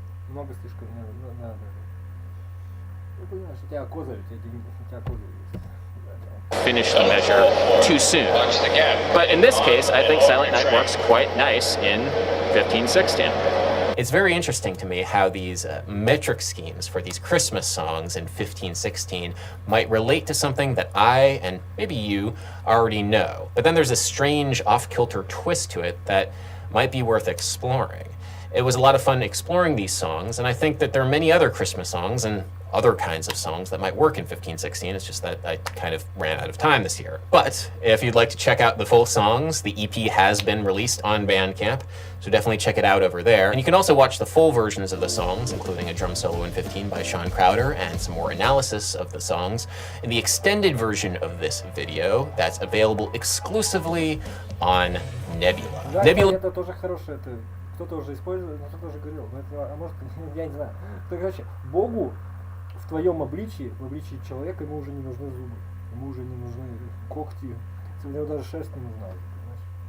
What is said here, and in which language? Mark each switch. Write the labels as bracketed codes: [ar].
[ru] много слишком, да. Ну, понимаешь, у тебя козырь, у тебя козырь есть. [en] Finish the measure too soon. But in this case, I think Silent Night works quite nice in 15/16. It's very interesting to me how these metric schemes for these Christmas songs in 15/16 might relate to something that I, and maybe you, already know. But then there's a strange off-kilter twist to it that might be worth exploring. It was a lot of fun exploring these songs, and I think that there are many other Christmas songs and other kinds of songs that might work in 15/16. It's just that I kind of ran out of time this year. But if you'd like to check out the full songs, the EP has been released on Bandcamp, so definitely check it out over there. And you can also watch the full versions of the songs, including a drum solo in 15 by Sean Crowder and some more analysis of the songs, in the extended version of this video that's available exclusively on Nebula. [ru] Да, [en] Nebula. [ru] это тоже хорошее, это кто-то уже использует, но кто-то уже говорил, но это, а может, я не знаю. То, короче, Богу в твоем обличии, в обличии человека, ему уже не нужны зубы, ему уже не нужны когти, ему даже шерсть не нужна, понимаешь?